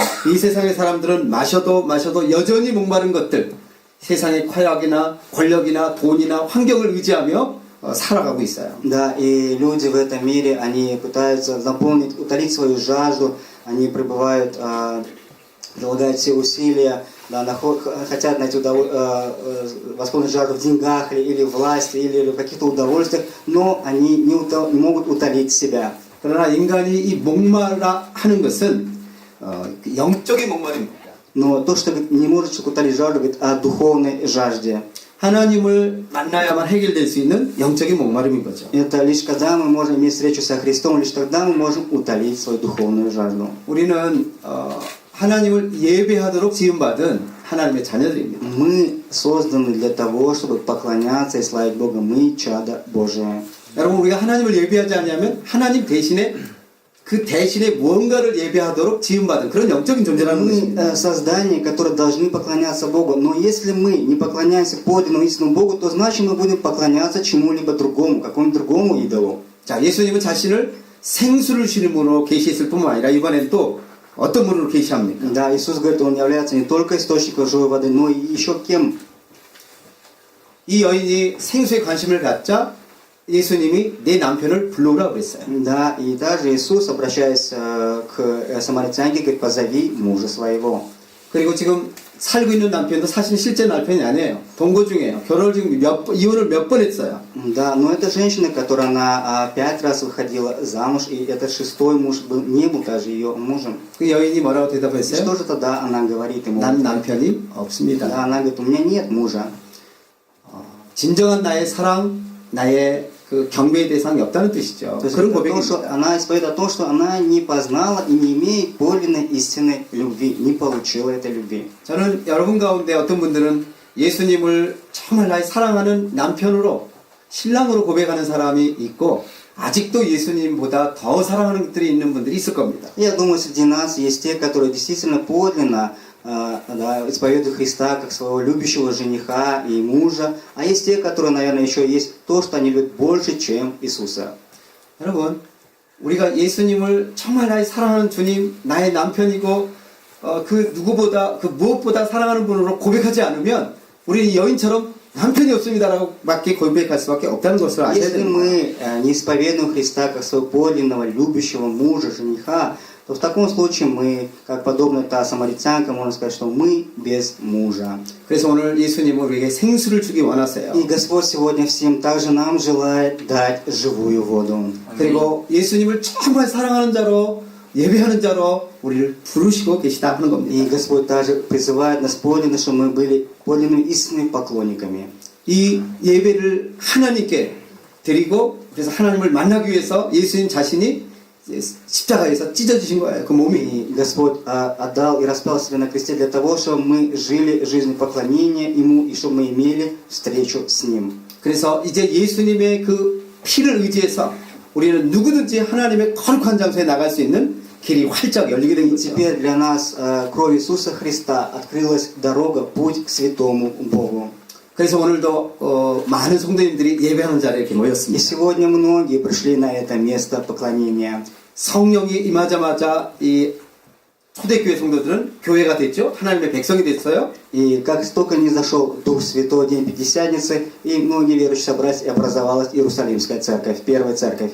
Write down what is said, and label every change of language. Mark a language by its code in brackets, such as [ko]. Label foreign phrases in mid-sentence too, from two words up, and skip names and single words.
[ko] 이 세상의 사람들은 마셔도 여전히 목마른 것들, 세상의 쾌락이나 권력이나 돈이나 환경을 의지하며 살아가고 있어요. [ru] Да, и люди в этом мире, они пытаются наполнить, утолить свою жажду, они пребывают, прилагают все усилия, да, хотят найти восполнить жажду в деньгах или в власти, или в каких-то удовольствиях, но они не могут утолить себя. [ko] 그러나 인간이 이 목마라 하는 것은 영적인 목마름입니다. [ru] Но то, что не может человек утолить жажду, говорит о духовной жажде. [ko] 하나님을 만나야만 해결될 수 있는 영적인 목마름인 거죠. [ru] Это лишь когда мы можем иметь встречу со Христом, лишь тогда мы можем утолить свою духовную жажду. [ko] 우리는 하나님을 예배하도록 지음받은 하나님의 자녀들입니다. [ru] Мы созданы для того, чтобы поклоняться и славить Бога. Мы чада Божие. [ko] 여러분 우리가 하나님을 예배하지 않냐면 하나님 대신에 그 대신에 무언가를 예배하도록 지음받은 그런 영적인 존재라는 [ru] Мы [ko] 것입니다. [ru] создания, которые должны поклоняться Богу. Но если мы не поклоняемся подлинному истинному Богу, то значит мы будем поклоняться чему-либо другому, какому-нибудь другому идолу. [ko] 자, 예수님은 자신을 생수를 주시는 분으로 계시했을 뿐만 아니라 이번엔 또 어떤 분으로 계시합니까? [ru] Да, Иисус говорит, Он является не только источником живой воды, но и еще кем? [ko] 이 여인이 생수에 관심을 갖자 예수님이 내 남편을 불러오라 그랬어요. [ru] Да, и даже Иисус, обращаясь к самаритянке, говорит, позови мужа своего. [ko] 그리고 지금 살고 있는 남편도 사실 실제 남편이 아니에요. 동거 중이에요. 결혼을 지금 이혼을 몇 번 했어요. [ru] Да, но это женщина, которая она 5 раз выходила замуж, и этот 6-й муж не был даже ее мужем. [ko] 그 여인이 뭐라고 [ru] И [ko] 대답했어요? [ru] что же тогда она говорит ему? [ko] 난 남편이 [ru] Да, [ko] 없습니다. [ru] она говорит, у меня нет мужа. [ko] 진정한 나의 사랑, 나의 그 경배의 대상이 없다는 뜻이죠. [ru] То есть [ko] 그런 [ru] это то, что [ko] 고백입니다. [ru] она исповедует о том, что она не познала и не имеет подлинной истинной любви, не получила этой любви. [ko] 저는 여러분 가운데 어떤 분들은 예수님을 정말 나의 사랑하는 남편으로 신랑으로 고백하는 사람이 있고 아직도 예수님보다 더 사랑하는 것들이 있는 분들이 있을 겁니다. [ru] Я думаю, среди нас есть те, которые действительно подлинно исповедуют Христа как своего любящего жениха и мужа, а есть те, которые, наверное, еще есть то, что они любят больше, чем Иисуса. [ko] 여러분, 우리가 예수님을 정말 나의 사랑하는 주님, 나의 남편이고 그 누구보다 그 무엇보다 사랑하는 분으로 고백하지 않으면 우리는 여인처럼 남편이 없습니다라고 밖에 고백할 수밖에 없다는 것을 아셔야 [ru] Если [ko] 됩니다. [ru] мы не исповедуем Христа как своего подлинного, любящего мужа, жениха, то в таком случае мы, как подобно та самаритянка, можно сказать, что мы без мужа. [ko] 그래서 오늘 예수님은 우리에게 생수를 주기 원하세요. [ru] И Господь сегодня всем также нам желает дать живую воду. [ko] 그리고 예수님을 정말 사랑하는 자로 예배하는 자로 우리를 부르시고 계시다 하는 [ru] И [ko] 겁니다. [ru] Господь также призывает нас подлинно, чтобы мы были подлинными истинными поклонниками. [ko] 이 예배를 하나님께 드리고 그래서 하나님을 만나기 위해서 예수님 자신이 십자가에서 찢어지신 거예요. 그 몸이. [ru] И Господь отдал и распял себя на кресте для того, чтобы мы жили жизнью поклонения Ему и чтобы мы имели встречу с Ним. [ko] 그래서 이제 예수님의 그 피를 의지해서 우리는 누구든지 하나님의 거룩한 장소에 나갈 수 있는 길이 활짝 열리게 된 [ru] И [ko] 거죠. [ru] теперь для нас кровью Иисуса Христа открылась дорога, путь к святому Богу. [ko] 그래서 오늘도 많은 성도님들이 예배하는 자리에 이렇게 [ru] И [ko] 모였습니다. [ru] сегодня многие пришли на это место поклонения. [ko] 성령이 임하자마자 이 초대교회 성도들은 교회가 됐죠. 하나님의 백성이 됐어요. [ru] И как только не зашел Дух Святой, день Пятидесятницы, и многие верующие собрались, и образовалась Иерусалимская церковь, первая церковь.